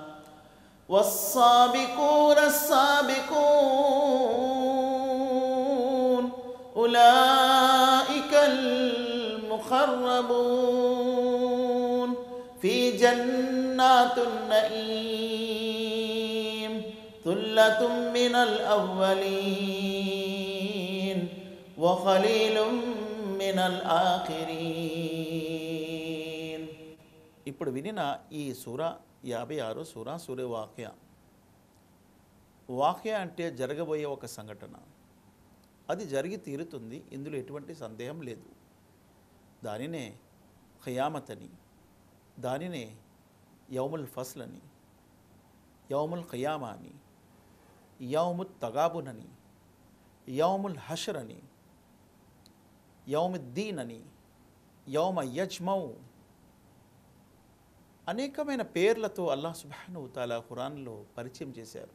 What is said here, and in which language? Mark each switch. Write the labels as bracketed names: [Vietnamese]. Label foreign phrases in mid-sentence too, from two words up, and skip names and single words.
[Arabic] والسابقون السابقون أولئك المقربون في جنات النعيم ثلة من الأولين وقليل من الآخرين. [Telugu] ఇప్పుడు వినిన ఈ సూర 56 సూరే వాఖ్య. వాఖ్య అంటే జరగబోయే ఒక సంఘటన, అది జరిగి తీరుతుంది, ఇందులో ఎటువంటి సందేహం లేదు. దానినే ఖియామత్ అని, దానినే [Arabic] يوم الفصل [Telugu] అని, [Arabic] يوم القيامة [Telugu] అని, [Arabic] يوم التغابن [Telugu] అని, [Arabic] يوم الحشر [Telugu] అని, యౌముద్దీన్ అని, [Arabic] يوم يجمع [Telugu] అనేకమైన పేర్లతో [Arabic] الله سبحانه وتعالى [Telugu] ఖురాన్లో పరిచయం చేశారు.